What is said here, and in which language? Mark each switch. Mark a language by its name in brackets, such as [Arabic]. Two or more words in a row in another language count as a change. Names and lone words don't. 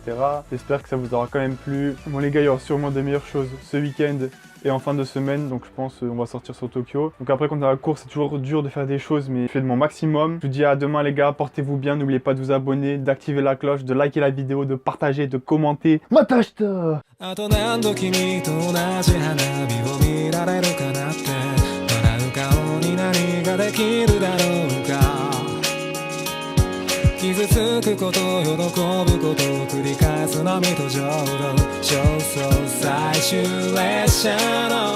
[French] J'espère que ça vous aura quand même plu. Bon les gars, il y aura sûrement des meilleures choses ce week-end et en fin de semaine. Donc je pense on va sortir sur Tokyo. Donc après, quand on est à la course, c'est toujours dur de faire des choses, mais je fais de mon maximum. Je vous dis à demain les gars, portez-vous bien. N'oubliez pas de vous abonner, d'activer la cloche, de liker la vidéo, de partager, de commenter. [Japanese] Matashita! あと何度君と同じ花火を見られるかなって笑う顔に何ができるだろうか傷つくこと喜ぶことを繰り返す波と浄土焦燥最終列車の